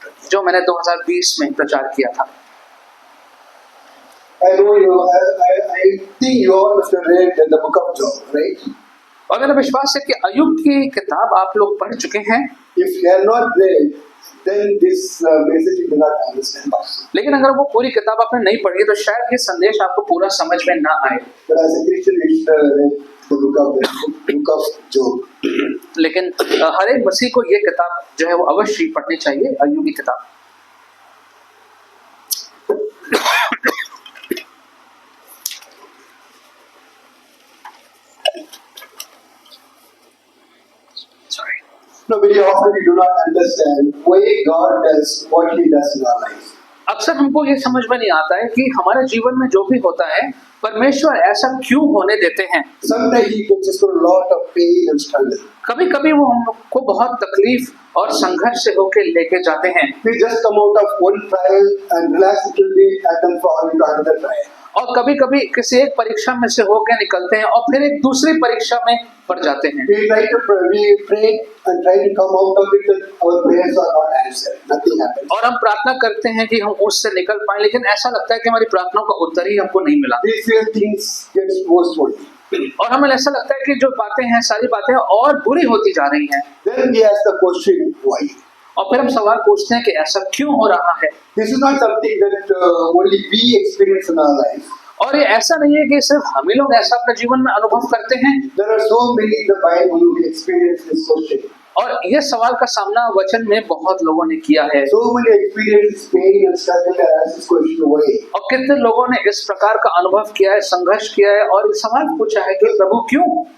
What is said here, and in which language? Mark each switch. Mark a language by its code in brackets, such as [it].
[hi] जो मैंने 2020 में प्रचार किया था। [en] I know I think you all must have read the book of Job, right? [hi] और मेरा विश्वास है कि अय्यूब की किताब आप लोग पढ़ चुके हैं। [en] If you have not read, then this message you do not understand. [hi] लेकिन अगर वो पूरी किताब आपने नहीं पढ़ी तो शायद ये संदेश आपको पूरा समझ में ना आए। [en] But as a Christian, we should have read the book of Job. [hi] लेकिन हर एक मसीह को ये किताब जो है वो अवश्य पढ़नी चाहिए, अय्यूब की किताब। [en] No, very often we do not understand why God does what He does in our life. [hi] अक्सर हमको ये समझ में नहीं आता है कि हमारे जीवन में जो भी होता है परमेश्वर ऐसा क्यों होने देते हैं। [en] Sometimes He puts us through a lot of pain and struggle. [hi] कभी कभी वो हमको बहुत तकलीफ और संघर्ष से होके लेके जाते हैं। [en] We just come out of one trial and relax a little bit and then fall into another trial. [hi] और कभी कभी किसी एक परीक्षा में से होके निकलते हैं और फिर एक दूसरी परीक्षा में पड़ जाते हैं। [en] We pray and try to come out of it, and our prayers are not answered. Nothing happens. [hi] और हम प्रार्थना करते हैं कि हम उससे निकल पाए, लेकिन ऐसा लगता है कि हमारी प्रार्थनाओं का उत्तर ही हमको नहीं मिला। [en] We feel things get worse for you. [hi] और हमें ऐसा लगता है कि जो बातें हैं सारी बातें और बुरी होती जा रही हैं। [en] Then we ask the question, why? [hi] और फिर हम सवाल पूछते हैं कि ऐसा क्यों हो रहा है। [en] This is not something that only we experience in our life. [hi] और ये ऐसा नहीं है कि सिर्फ हम ही लोग ऐसा अपने जीवन में अनुभव करते हैं। [en] There are so many in the Bible who experience this question. [hi] और ये सवाल का सामना वचन में बहुत लोगों ने किया है। [en] So many experience pain and struggle and ask this question, why? [hi] और कितने लोगों ने इस प्रकार का अनुभव किया है, संघर्ष किया है और सवाल पूछा है कि प्रभु क्यों।